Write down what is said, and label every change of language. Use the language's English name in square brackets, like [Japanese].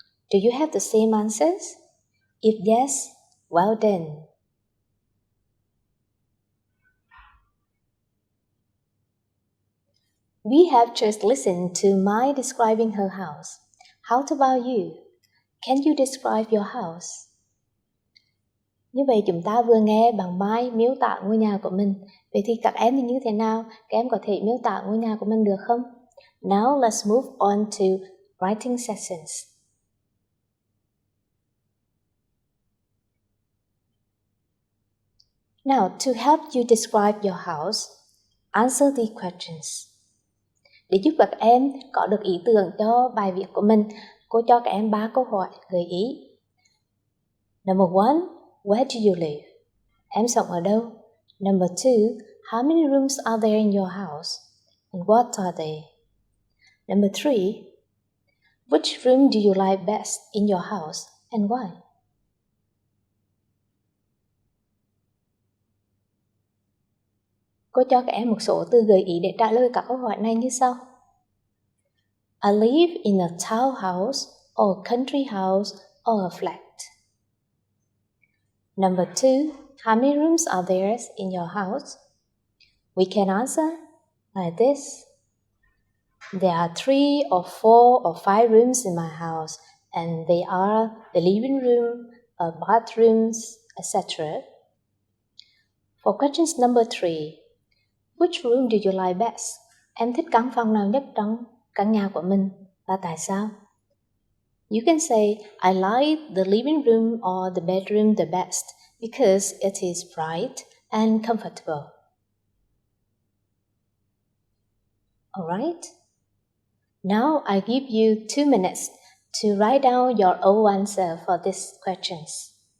[English] Do you have the same answers? If yes, well done. We have just listened to Mai describing her house. How about you? Can you describe your house? [Vietnamese] Như vậy chúng ta vừa nghe bằng Mai miêu tả ngôi nhà của mình. Vậy thì các em thì như thế nào? Các em có thể miêu tả ngôi nhà của mình được không? [English] Now let's move on to writing sessions. Now, to help you describe your house, answer the questions. [Vietnamese] Để giúp các em có được ý tưởng cho bài viết của mình, cô cho các em 3 câu hỏi gợi ý. [English] Number 1, where do you live? [Vietnamese] Em sống ở đâu? [English] Number 2, how many rooms are there in your house? And what are they? Number 3, which room do you like best in your house and why? [Vietnamese] Cô cho các em một số từ gợi ý để trả lời các câu hỏi này như sau. [English] I live in a townhouse or a country house or a flat. Number 2, how many rooms are there in your house? We can answer like this. There are 3 or 4 or 5 rooms in my house, and they are the living room, bathrooms, etc. For questions number 3, which room do you like best? [Vietnamese] Em thích căn phòng nào nhất trong căn nhà của mình và tại sao? [English] You can say, I like the living room or the bedroom the best because it is bright and comfortable. Alright? Now I give you 2 minutes to write down your own answer for these questions.